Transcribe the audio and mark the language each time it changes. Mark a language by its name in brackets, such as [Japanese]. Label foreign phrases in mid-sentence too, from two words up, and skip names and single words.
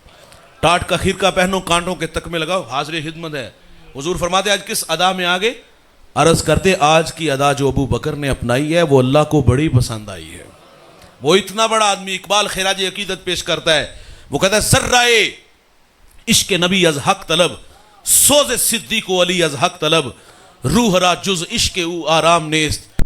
[Urdu] ٹاٹ کا خرقہ پہنو, کانٹوں کے تکمے لگاؤ, حاضر خدمت ہے. حضور فرماتے آج کس ادا میں آگے؟ عرض کرتے آج کی ادا جو ابو بکر نے اپنائی ہے وہ اللہ کو بڑی پسند آئی ہے. وہ اتنا بڑا آدمی, اقبال خراج عقیدت پیش کرتا ہے, وہ کہتا ہے [Persian] سرائے عشق نبی از حق طلب, سوز صدیق و علی از حق طلب, روح را جز عشق او آرام نیست.